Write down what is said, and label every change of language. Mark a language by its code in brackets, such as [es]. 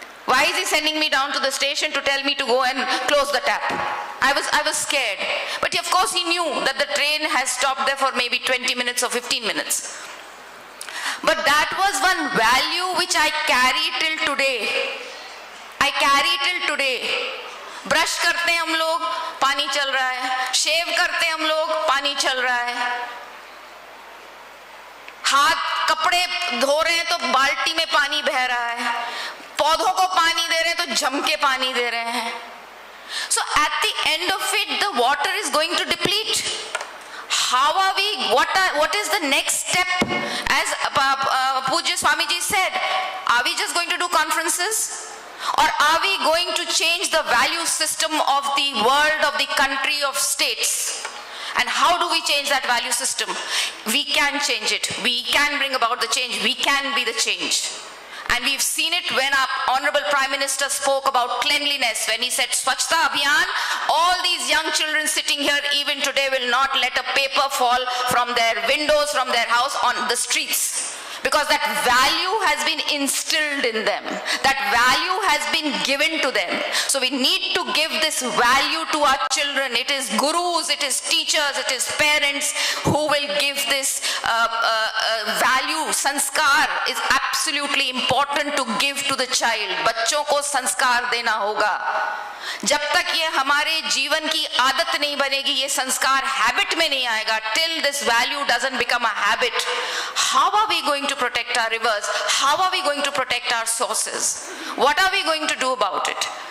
[en] Why is he sending me down to the station to tell me to go and close the tap? I was scared. But of course he knew that the train has stopped there for maybe 20 minutes or 15 minutes. But that was one value which I carry till today. I carry till today. [hi] Brush करते हैं हम लोग, पानी चल रहा है. शेव करते हैं हम लोग, पानी चल रहा है. हाथ कपड़े धो रहे हैं तो बाल्टी में पानी बह रहा है. पौधों को पानी दे रहे हैं तो जम के पानी दे रहे हैं. [en] So at the end of it, the water is going to deplete. How are we? What is the next step? As Pujya Swamiji said, are we just going to do conferences? Or are we going to change the value system of the world, of the country, of states? And how do we change that value system? We can change it. We can bring about the change. We can be the change. And we've seen it when our Honorable Prime Minister spoke about cleanliness. When he said Swachhta Abhiyan, all these young children sitting here even today will not let a paper fall from their windows, from their house on the streets. Because that value has been instilled in them. That value has been given to them. So we need to give this value to our children. It is gurus, it is teachers, it is parents who will give this value. Sanskar is absolutely important to give to the child. [hi] बच्चों को संस्कार देना होगा. जब तक ये हमारे जीवन की आदत नहीं बनेगी, ये संस्कार habit में नहीं आएगा, [en] till this value doesn't become a habit, how are we going to protect our rivers? How are we going to protect our sources? What are we going to do about it?